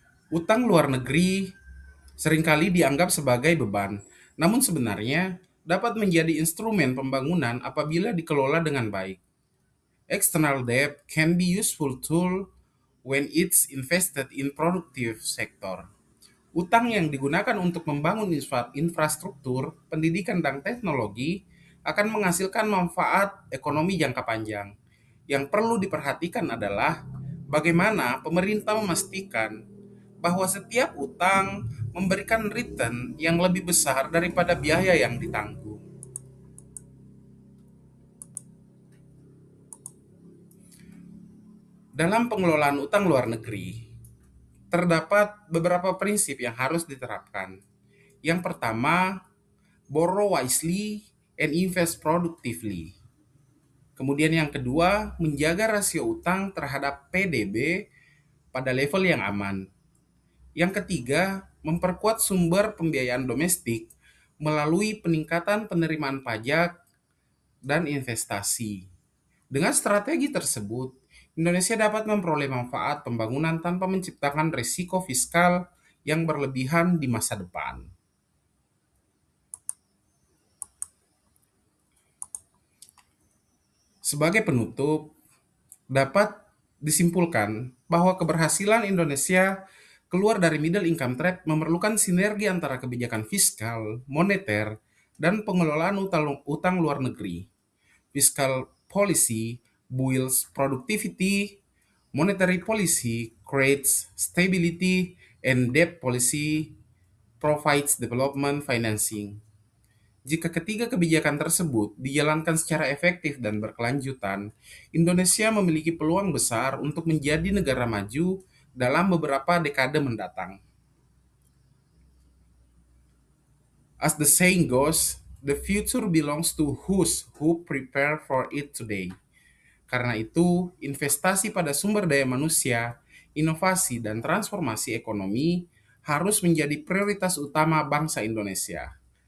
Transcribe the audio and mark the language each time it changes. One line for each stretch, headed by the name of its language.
Indonesian: Utang luar negeri seringkali dianggap sebagai beban, namun sebenarnya dapat menjadi instrumen pembangunan apabila dikelola dengan baik.
English: External debt can be useful tool when it's invested in productive sector.
Indonesian: Utang yang digunakan untuk membangun infrastruktur, pendidikan, dan teknologi akan menghasilkan manfaat ekonomi jangka panjang. Yang perlu diperhatikan adalah bagaimana pemerintah memastikan bahwa setiap utang memberikan return yang lebih besar daripada biaya yang ditanggung. Dalam pengelolaan utang luar negeri, terdapat beberapa prinsip yang harus diterapkan. Yang pertama,
English: borrow wisely and invest productively.
Indonesian: Kemudian yang kedua, menjaga rasio utang terhadap PDB pada level yang aman. Yang ketiga, memperkuat sumber pembiayaan domestik melalui peningkatan penerimaan pajak dan investasi. Dengan strategi tersebut, Indonesia dapat memperoleh manfaat pembangunan tanpa menciptakan risiko fiskal yang berlebihan di masa depan. Sebagai penutup, dapat disimpulkan bahwa keberhasilan Indonesia keluar dari
English: middle income trap
Indonesian: memerlukan sinergi antara kebijakan fiskal, moneter, dan pengelolaan utang luar negeri.
English: Fiscal policy builds productivity, monetary policy creates stability, and debt policy provides development financing.
Indonesian: Jika ketiga kebijakan tersebut dijalankan secara efektif dan berkelanjutan, Indonesia memiliki peluang besar untuk menjadi negara maju dalam beberapa dekade mendatang.
English: As the saying goes, the future belongs to those who prepare for it today.
Indonesian: Karena itu, investasi pada sumber daya manusia, inovasi, dan transformasi ekonomi harus menjadi prioritas utama bangsa Indonesia.